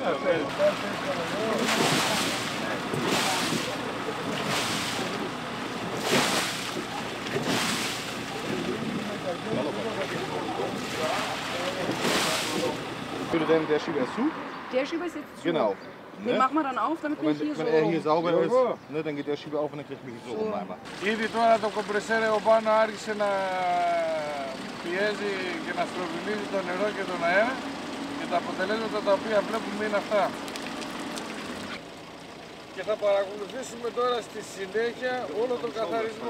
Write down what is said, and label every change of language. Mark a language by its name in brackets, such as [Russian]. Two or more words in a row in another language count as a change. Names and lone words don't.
[German] Würde denn der Schieber zu? Der Schieber ist jetzt zu. Genau. Den machen wir dann auf, damit wir hier so. Wenn er hier sauber ist, ne, dann geht der Schieber auf und dann kriegt man hier so rum einmal. [Greek] Ήδη τώρα το κομπρεσέρ εδώ πάνω άρχισε να πιέζει και να στροβιλίζει το νερό και τον αέρα, και τα αποτελέσματα τα οποία βλέπουμε είναι αυτά. Και θα παρακολουθήσουμε τώρα στη συνέχεια όλο τον καθαρισμό.